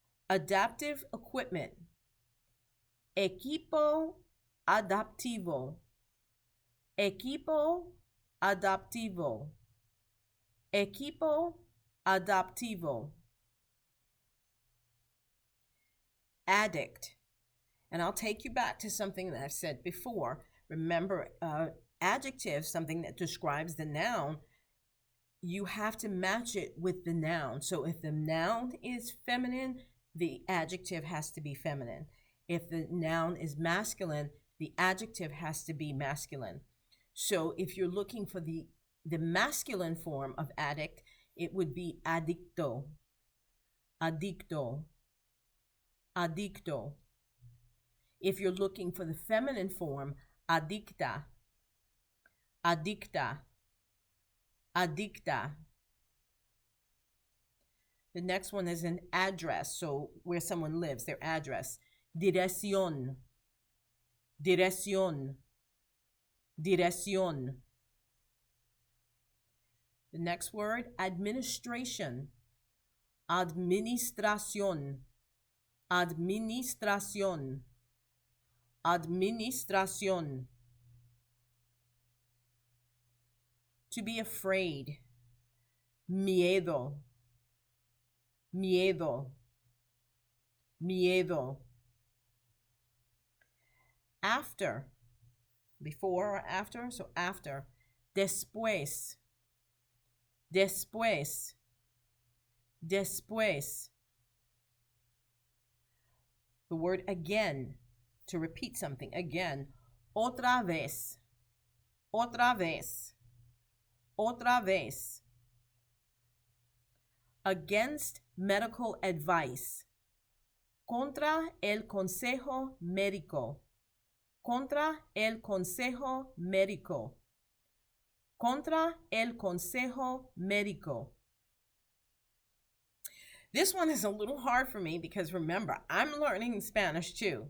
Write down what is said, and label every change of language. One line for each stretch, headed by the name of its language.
English: Adaptive equipment,
Spanish: equipo adaptivo, equipo adaptivo, equipo adaptivo.
English: Addict, and I'll take you back to something that I've said before. Remember, adjective, something that describes the noun, you have to match it with the noun. So if the noun is feminine, the adjective has to be feminine. If the noun is masculine, the adjective has to be masculine. So if you're looking for the masculine form of addict, it would be
Spanish: adicto, adicto, adicto.
English: If you're looking for the feminine form,
Spanish: adicta, adicta, adicta.
English: The next one is an address, so where someone lives, their address.
Spanish: Dirección, dirección, dirección.
English: The next word, administration,
Spanish: administración, administración, administración.
English: To be afraid,
Spanish: miedo, miedo, miedo.
English: After, before or after, so after.
Spanish: Después, después, después.
English: The word again, to repeat something, again.
Spanish: Otra vez, otra vez, otra vez.
English: Against medical advice.
Spanish: Contra el consejo médico. Contra el consejo médico. Contra el consejo médico.
English: This one is a little hard for me because remember, I'm learning Spanish too.